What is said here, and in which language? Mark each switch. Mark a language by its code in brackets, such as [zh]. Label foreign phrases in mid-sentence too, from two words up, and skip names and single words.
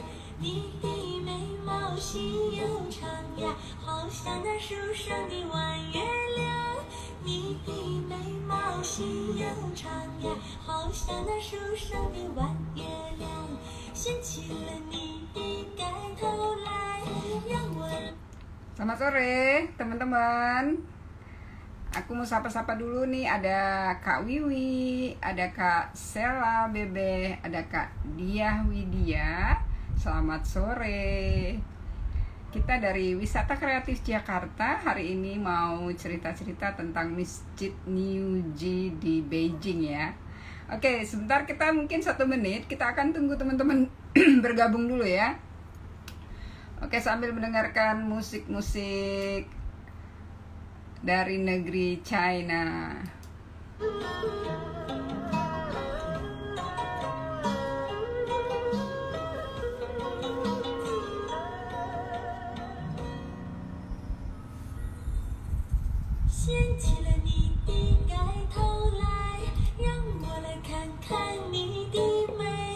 [zh] 你的眉毛细又长呀，好像那树上的弯月亮。你的眉毛细又长呀，好像那树上的弯月亮。掀起了你的盖头来，让我。 [id] Selamat sore, teman-teman. Aku mau sapa-sapa dulu nih. Ada Kak Wiwi, ada Kak Sela Bebe, ada Kak Diah Widya. Selamat sore. Kita dari Wisata Kreatif Jakarta. Hari ini mau cerita-cerita tentang Masjid Niuji di Beijing ya. Oke, sebentar, kita mungkin 1 menit. Kita akan tunggu teman-teman bergabung dulu ya. Oke, sambil mendengarkan musik-musik dari negeri China. [zh] 掀起了你的盖头来，让我来看看你的美。